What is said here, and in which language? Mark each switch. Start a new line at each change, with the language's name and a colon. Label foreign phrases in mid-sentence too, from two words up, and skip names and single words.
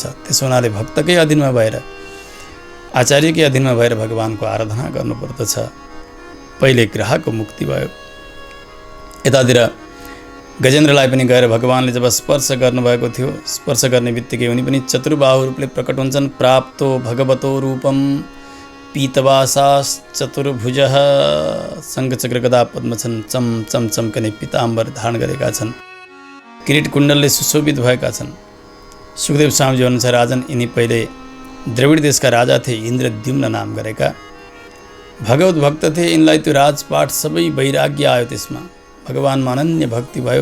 Nepali: त्यसो हुनाले भक्तकै अधीनमा भएर आचार्यकै अधीनमा भएर भगवानको आराधना गर्नुपर्दछ। पहिले ग्राहकको मुक्ति भयो। यतातिर गजेन्द्रलाई पनि गएर भगवानले जब स्पर्श गर्नुभएको थियो, स्पर्श गर्ने बित्तिकै उनी पनि चतुर्बाहु रूपले प्रकट हुन्छन्।
Sanskrit: प्राप्तो भगवतो रूपम पीतवासास चतुर्भुजः, शङ्खचक्र गदा पद्म छन्,
Nepali: चम चम चम्कने पीताम्बर धारण गरेका छन्, किरीट कुण्डलले सुशोभित भएका छन्। सुखदेव स्वामीजी अनुसार राजन यिनी पहिले द्रविड देशका राजा थिए, इन्द्रद्युम्न नाम गरेका भगवत भक्त थिए। यिनलाई त्यो राजपाट सबै वैराग्य आयो, त्यसमा भगवानमा अनन्य भक्ति भयो।